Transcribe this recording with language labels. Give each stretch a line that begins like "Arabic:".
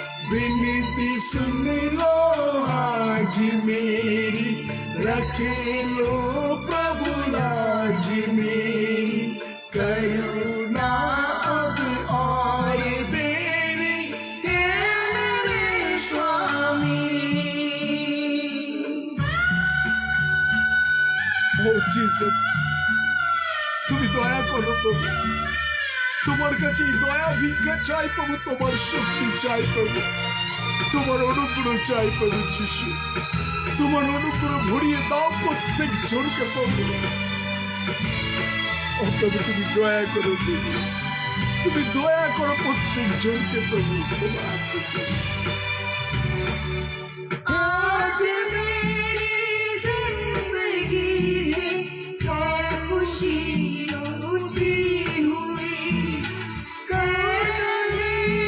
Hindi: विनती सुन लो आज मेरी, रख लो प्रभु लाज मेरी, करुणा अब और देरी, हे मेरे स्वामी।
Bangla: ও জিসাস, তুমি দয়া করো প্রভু, তোমার কাছে এই দয়া ভিক্ষা চাই প্রভু, তোমার শক্তি চাই প্রভু, তোমার অনুগ্রহ চাই প্রভু যিশু, তোমার অনুগ্রহ ভরিয়ে দাও প্রত্যেক জনকে প্রভু। ও প্রভু তুমি দয়া করো প্রভু, তুমি দয়া করো প্রত্যেক জনকে প্রভু, তোমার আত্মার
Hindi: आज मेरी जिंदगी है क्या खुशी लुटी हुई, मेरा ही